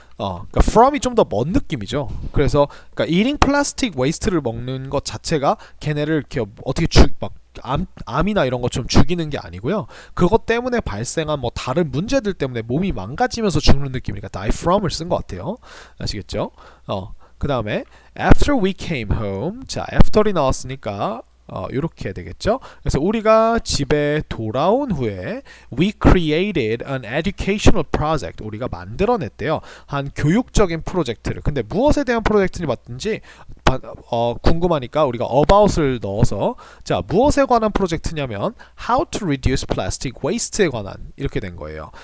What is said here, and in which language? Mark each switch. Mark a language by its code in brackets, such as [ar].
[ko] 그러니까 from이 좀 더 먼 느낌이죠. 그래서 그러니까 [en] eating plastic waste [ko] 를 먹는 것 자체가 걔네를 이렇게 어떻게 암이나 이런 것처럼 죽이는 게 아니고요. 그것 때문에 발생한 다른 문제들 때문에 몸이 망가지면서 죽는 느낌이니까 die from을 쓴 것 같아요. 아시겠죠? 그 다음에 [en] after we came home. [ko] 자, after이 나왔으니까 이렇게 되겠죠. 그래서 우리가 집에 돌아온 후에 [en] we created an educational project. [ko] 우리가 만들어냈대요. 한 교육적인 프로젝트를. 근데 무엇에 대한 프로젝트니 맞든지 궁금하니까 우리가 about을 넣어서 자, 무엇에 관한 프로젝트냐면 [en] how to reduce plastic waste [ko] 에 관한 이렇게 된 거예요.